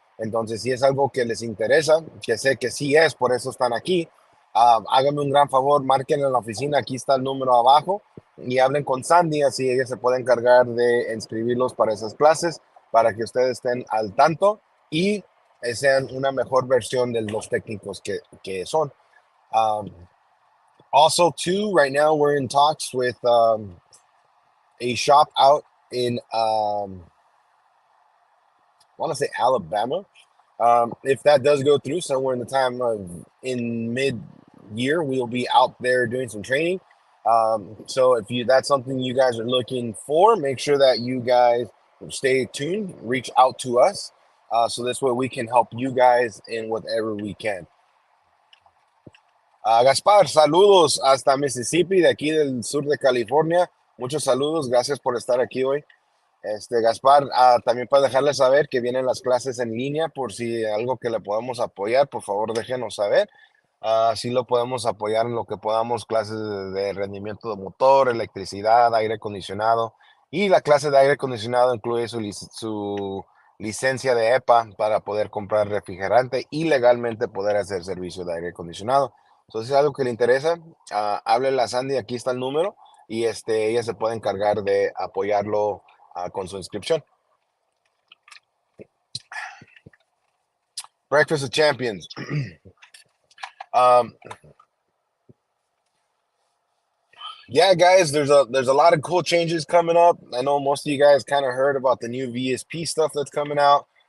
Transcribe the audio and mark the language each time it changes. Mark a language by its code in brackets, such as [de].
[es] Entonces, si es algo que les interesa, que sé que sí es, por eso están aquí, háganme un gran favor, marquen en la oficina, aquí está el número abajo, y hablen con Sandy, así ella se puede encargar de inscribirlos para esas clases, para que ustedes estén al tanto y sean una mejor versión de los técnicos que son. [en] Also, too, right now we're in talks with a shop out in I want to say Alabama. If that does go through somewhere in the time of in mid-year, we'll be out there doing some training. So if that's something you guys are looking for, make sure that you guys stay tuned, reach out to us. So this way we can help you guys in whatever we can. [es] Gaspar, saludos hasta Mississippi, de aquí del sur de California. Muchos saludos, gracias por estar aquí hoy. Gaspar, también para dejarles saber que vienen las clases en línea, por si algo que le podemos apoyar, por favor déjenos saber. Así lo podemos apoyar en lo que podamos, clases de rendimiento de motor, electricidad, aire acondicionado. Y la clase de aire acondicionado incluye su licencia de EPA para poder comprar refrigerante y legalmente poder hacer servicio de aire acondicionado. Entonces, si es algo que le interesa, háblele a Sandy, aquí está el número, y ella se puede encargar de apoyarlo con su inscripción. [en] Breakfast of Champions. Yeah, guys, there's a lot of cool changes coming up. I know most of you guys kind of heard about the new VSP stuff that's coming out.